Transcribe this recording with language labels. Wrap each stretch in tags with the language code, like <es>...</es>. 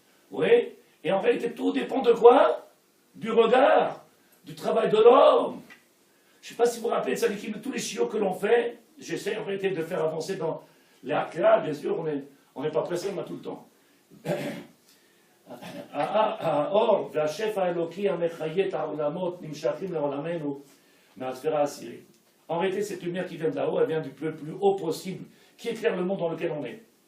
<fr>Oui, et en réalité, tout dépend de quoi? Du regard, du travail de l'homme. Je ne sais pas si vous vous rappelez de ça, de tous les chiots que l'on fait. J'essaie en réalité de faire avancer dans les hakla, bien sûr, on n'est pas pressé, on a tout le temps.</fr> <he>Or, והשפע האלוקי המחיה את העולמות נמשכים לעולמנו מהתפירה העשירית.</he> <fr>En réalité, cette lumière qui vient de là-haut, elle vient du plus haut possible, qui éclaire le monde dans lequel on est.</fr>